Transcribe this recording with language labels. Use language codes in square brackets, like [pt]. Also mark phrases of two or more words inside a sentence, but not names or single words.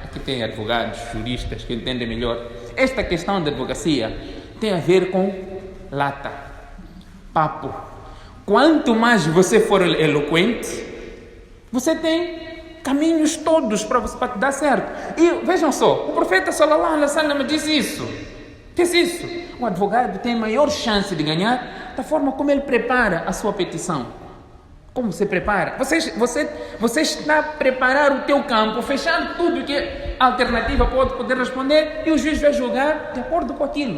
[pt] Aqui tem advogados, juristas que entendem melhor. Esta questão da advocacia tem a ver com lata, papo. Quanto mais você for eloquente, você tem caminhos todos para te dar certo. E vejam só, o profeta [ar] صلى الله عليه وسلم [pt] disse isso. O advogado tem maior chance de ganhar da forma como ele prepara a sua petição. Como você prepara? Você está a preparar o teu campo, fechando tudo que a alternativa pode poder responder, e o juiz vai julgar de acordo com aquilo.